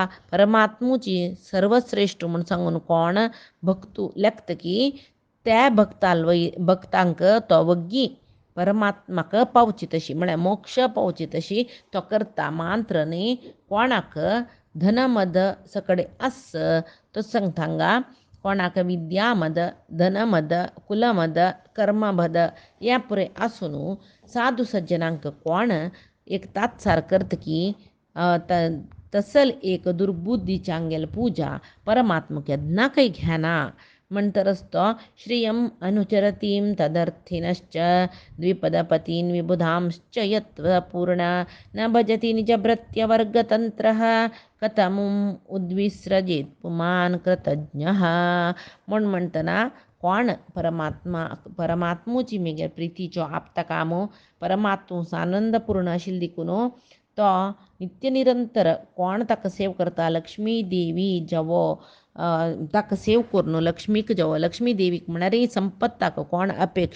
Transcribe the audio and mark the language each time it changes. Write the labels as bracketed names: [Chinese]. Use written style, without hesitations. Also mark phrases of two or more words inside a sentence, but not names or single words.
[Konkani] परमात्मोची सर्वश्रेष्ठ म्हूण सांगून कोण भक्तू लेखता की त्या भक्तांक तो वग्गी परमात्माक पावची तशी म्हळ्यार मोक्ष पावची तशी तो करता मात्र न्ही कोणाक धनमद सकडे आस तो सांगता कोणाक विद्यामद धनमद कुलमद कर्ममद या पुरे आसून साधू सज्जनांक कोण एक तात्सार करता की तसल एक दुर्बुद्धीच्या अंगेल पूजा परमात्मा केन्ना काही घेना म्हणटरच तो [Sanskrit] श्रियम अनुचरतीं तदर्थिनश्च द्विपदपतीन् विबुधांश्च यत्पूर्ण न भजति निजभृत्यवर्गतंत्रः कथमुम् उद्विस्रजेत पुमान् कृतज्ञः [Konkani] म्हूण म्हणटना कोण परमात्मोची मेगे प्रितीचो आपता कामो परमात्मो आनंदपूर्ण आशिल्ली देखून तो नित्य निरंतर कोण ताका सेव करता लक्ष्मी देवी जवो ताका सेव करून लक्ष्मीक जवो लक्ष्मी देवीक म्हळ्यार संपत ताका कोण अपेक्षा